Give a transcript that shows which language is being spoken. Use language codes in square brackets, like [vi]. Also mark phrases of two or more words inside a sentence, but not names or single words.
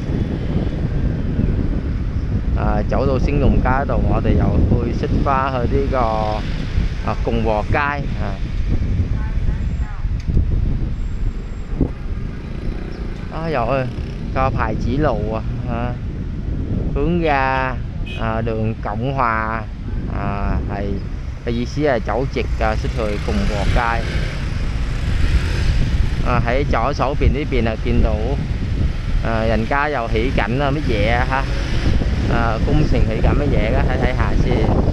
[yue] 走到興隆街度，我哋又會出返去呢個共和街又去個牌子路 [vi] hướng ra đường Cộng Hòa [yue] 係意思係走直出去共和街。喺左手邊呢邊見到人家又起緊乜嘢工程起緊乜嘢睇下先。